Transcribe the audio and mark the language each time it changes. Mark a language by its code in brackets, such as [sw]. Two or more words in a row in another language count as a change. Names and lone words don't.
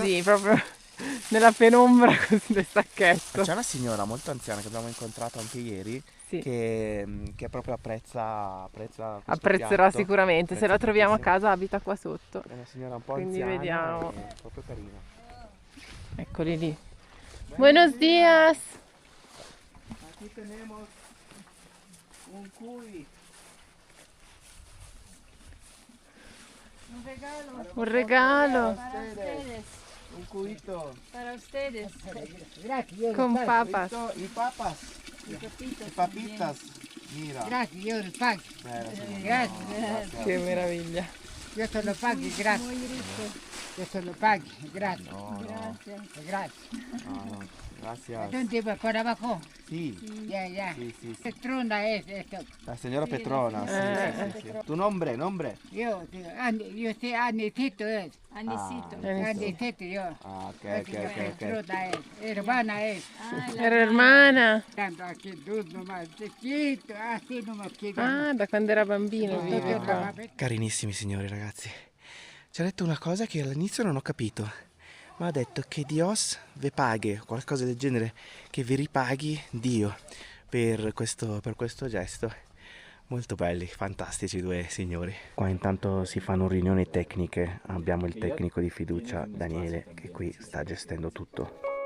[it] così, proprio nella penombra così del sacchetto. C'è una signora molto anziana che abbiamo incontrato anche ieri Sì. che proprio apprezza questo Apprezzerà piatto. sicuramente, se la Apprezza troviamo a tantissimo. casa abita qua sotto. È una signora un po' Quindi anziana, vediamo. è proprio carina. Eccoli lì. [es] Buenos dias! Aquí tenemos un cuy. Un regalo Un cuyito. Para ustedes. con papas. Y papas. Y papitas. Mira. [it] Grazie, io lo pago. Grazie. Che meraviglia. Io te lo pago, grazie. Io te lo pago, grazie. [es] No, no. [it] Grazie. [es] No, gracias. ¿Dónde va? ¿Para abajo? Sí. Ya, ya. Sí, sí, sí. Petrona es esto. [it] La signora Petrona. Sì, sì, sì. [es] Tu nombre? Io sei Anicito es. Anisito. Anicito yo. Ah, ok. Petrona es. Hermana es. Era hermana. Tanto aquí tú nomás, chiquito, así nomás chiquito. [it] Ah, da quando era bambino vive qua. Carinissimi signori, ragazzi. Ci ha detto una cosa che all'inizio non ho capito. Ma ha detto che [es] Dios ve paghe, [it] qualcosa del genere, che vi ripaghi Dio per questo gesto. Molto belli, fantastici 2 signori. Qua intanto si fanno riunioni tecniche, abbiamo il tecnico di fiducia, Daniele, che qui sta gestendo tutto.